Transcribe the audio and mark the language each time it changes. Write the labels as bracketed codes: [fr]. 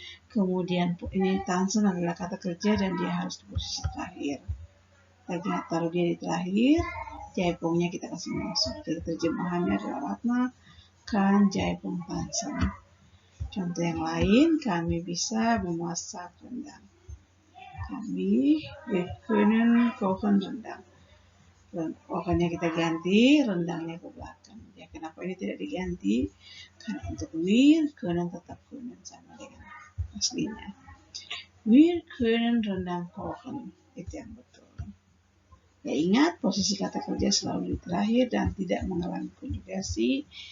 [id] Kemudian ini tanzen adalah kata kerja dan dia harus di posisi terakhir. Kita taruh dia di terakhir. Jaipongnya kita kasih masuk. Jadi terjemahannya adalah [de] Ratna kan jaipong tanzen. [id] Contoh yang lain, kami bisa memasak rendang. [de] Wir können kochen rendang. [id] Pokoknya kita ganti rendangnya ke belakang. Ya, kenapa ini tidak diganti? Karena untuk [de] wir können [id] tetap können sama dengan aslinya. [de] Wir können rendang kochen. [id] Itu yang betul. Ya ingat, posisi kata kerja selalu di terakhir dan tidak mengalami konjugasi.